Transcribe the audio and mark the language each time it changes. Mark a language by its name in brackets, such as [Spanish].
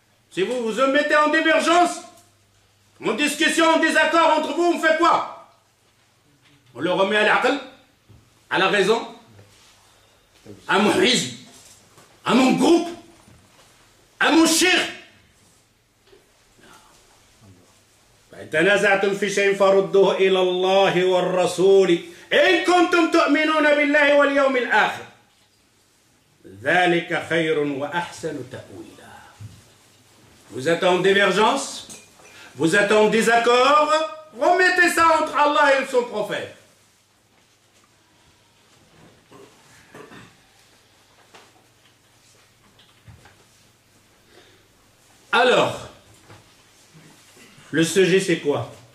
[French] Si vous vous mettez en divergence, en discussion, en désaccord entre vous, on fait quoi? On le remet à l'aql, à la raison, à mon rizm, à mon groupe, à mon shir. [Arabic] تنازعتم في شيء فردوه الى الله والرسول ان كنتم تؤمنون بالله واليوم الاخر ذلك خير واحسن تاويلا. [French] Vous êtes en divergence, vous êtes en désaccord, remettez ça entre Allah et son prophète. Alors le sujet, c'est quoi?